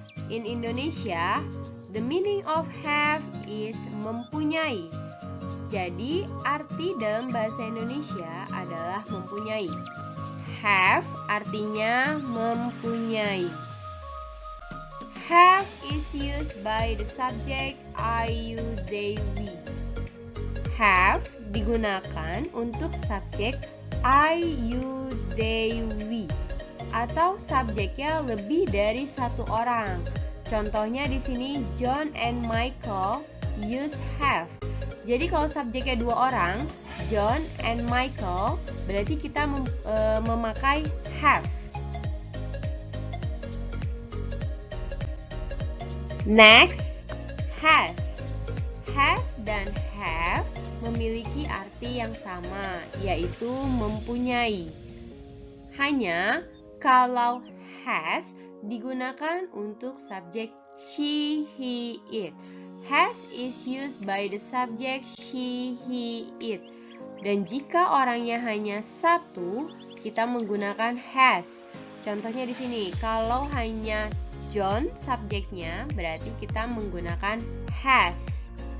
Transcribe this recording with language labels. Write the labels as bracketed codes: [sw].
[en] In Indonesia, the meaning of have is mempunyai. [id] Jadi, arti dalam bahasa Indonesia adalah mempunyai. Have artinya mempunyai. [en] Have is used by the subject I, you, they, we. [id] Have digunakan untuk subjek I, you, they, we. Atau subjeknya lebih dari satu orang. Contohnya di sini John and Michael [en] use have. [id] Jadi kalau subjeknya dua orang, John and Michael, berarti kita memakai have. [en] Next, has. [id] Has dan have memiliki arti yang sama, yaitu mempunyai. Hanya kalau has digunakan untuk subjek she, he, it. [en] Has is used by the subject she, he, it. [id] Dan jika orangnya hanya satu, kita menggunakan has. Contohnya di sini, kalau hanya John subjeknya, berarti kita menggunakan has.